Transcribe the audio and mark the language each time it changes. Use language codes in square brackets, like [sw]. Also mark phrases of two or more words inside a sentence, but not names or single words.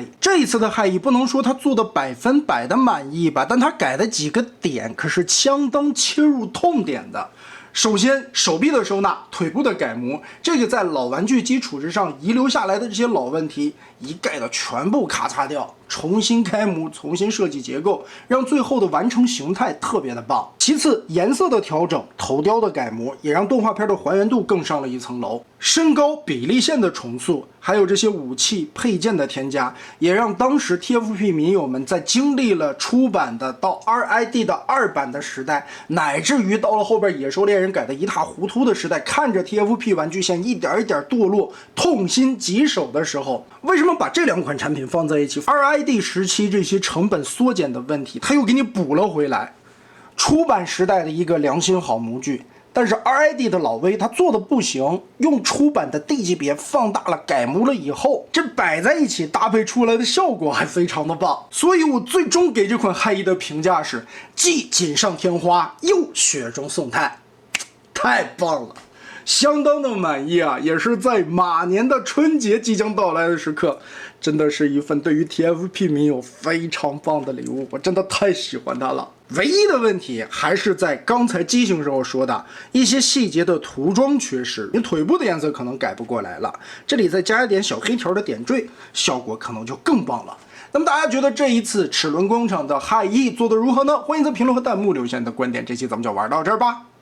[zh] 这一次的骇翼不能说他做的100%的满意吧，但他改的几个点可是相当切入痛点的。首先，手臂的收纳，腿部的改模，这个在老玩具基礎之上遗留下来的这些老問題，一概的全部咔嚓掉，重新開模，重新設計結構，讓最後的完成形態特別的棒。其次，顏色的調整，頭雕的改模，也讓動畫片的還原度更上了一層樓。身高比例線的重塑，還有這些武器配件的添加，也讓當時 TFP 民友們在經歷了出版的到 RID 的2版的時代，乃至於到了後邊野獸獵人改得一塌糊塗的時代，看着 TFP 玩具線一點一點墮落，痛心疾首的時候，為什麼把這兩款產品放在一起 ？RID 時期這些成本縮減的問題，它又給你補了回來。出版時代的一個良心好模具。但是 RID 的老威他做的不行，用出版的 D 級別放大了改模了以後，這擺在一起搭配出來的效果還非常的棒，所以我最終給這款骇翼的評價是既錦上添花又雪中送炭，太棒了，相當的滿意啊！也是在馬年的春節即將到來的時刻，真的是一份對於 TFP 民友非常棒的禮物，我真的太喜歡它了。唯一的問題還是在剛才機型時候說的一些細節的塗裝缺失，你腿部的顏色可能改不過來了，這裡再加一點小黑條的點綴，效果可能就更棒了。那麼大家覺得這一次齒輪工廠的骇翼做得如何呢？歡迎在評論和彈幕留下你的觀點，這期咱們就玩到這兒吧。